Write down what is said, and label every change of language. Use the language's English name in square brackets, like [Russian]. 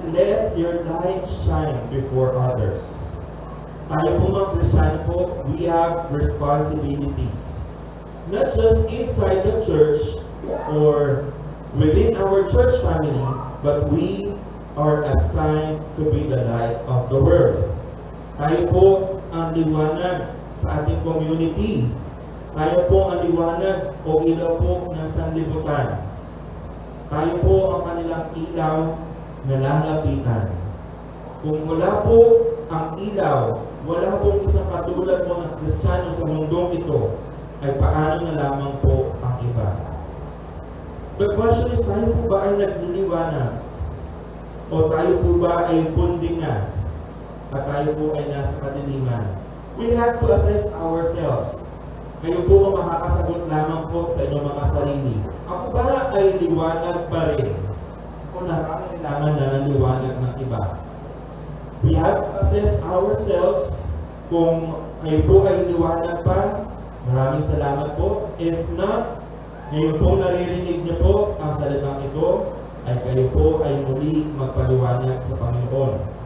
[English] Let your light shine before others. [Filipino] Tayo po mga Kristiyano po, [English] we have responsibilities. Not just inside the church or within our church family, but we are assigned to be the light of the world. [Filipino] Tayo po ang liwanag sa ating community. Tayo po ang liwanag o ilaw po ng sanlibutan. Tayo po ang kanilang ilaw na lalapitan. Kung wala po ang ilaw, wala pong isang katulad mo ng Kristiyano sa mundong ito, ay paano na lamang po ang iba? [English] The question is, [Filipino] tayo po ba ay nagliliwanag? O tayo po ba ay pundingan? At tayo po ay nasa kadiliman? [English] We have to assess ourselves. [Filipino] Kayo po ang makakasagot lamang po sa inyong mga sarili. Ako ba ay liwanag pa rin? O nangangailangan na ng liwanag ng iba? [English] We have to assess ourselves [Filipino] kung kayo po ay liwanag pa. Maraming salamat po. [English] If not, [Filipino] ngayon po naririnig niyo po ang salitang ito, ay kayo po ay muli magpaliwanag sa Panginoon.